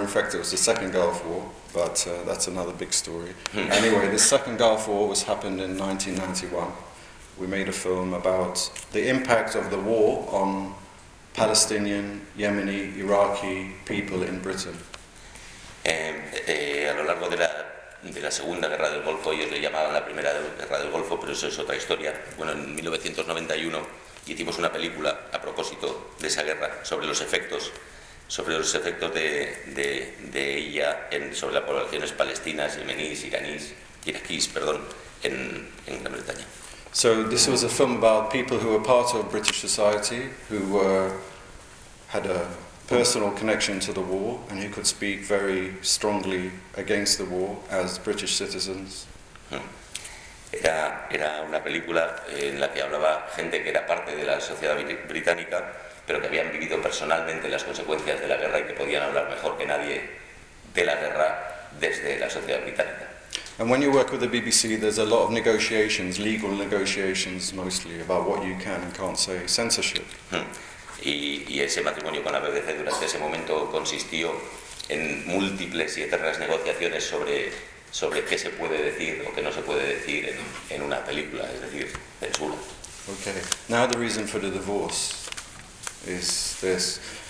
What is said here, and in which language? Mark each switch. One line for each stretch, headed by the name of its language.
English: In fact, it was the second Gulf War, but that's another big story. Anyway, the second Gulf War happened in 1991. We made a film about the impact of the war on Palestinian, Yemeni, Iraqi people in Britain.
Spanish: A lo largo de la Segunda Guerra del Golfo, ellos le llamaban la Primera Guerra del Golfo, pero eso es otra historia. Bueno, en 1991 hicimos una película a propósito de esa guerra, sobre los efectos de ella sobre las poblaciones palestinas, yemeníes, iraquíes, en Gran Bretaña.
English: So this was a film about people who were part of British society, who had a personal connection to the war, and who could speak very strongly against the war as British citizens.
Spanish: Era una película en la que hablaba gente que era parte de la sociedad británica, pero que habían vivido personalmente las consecuencias de la guerra y que podían hablar mejor que nadie de la guerra desde la sociedad británica.
English: And when you work with the BBC, there's a lot of negotiations, legal negotiations mostly, about what you can and can't say, censorship.
Spanish: Y ese matrimonio con la BBC durante ese momento consistió en múltiples y eternas negociaciones sobre qué se puede decir o qué no se puede decir en una película, es decir, censura.
English: Okay. Now the reason for the divorce is this.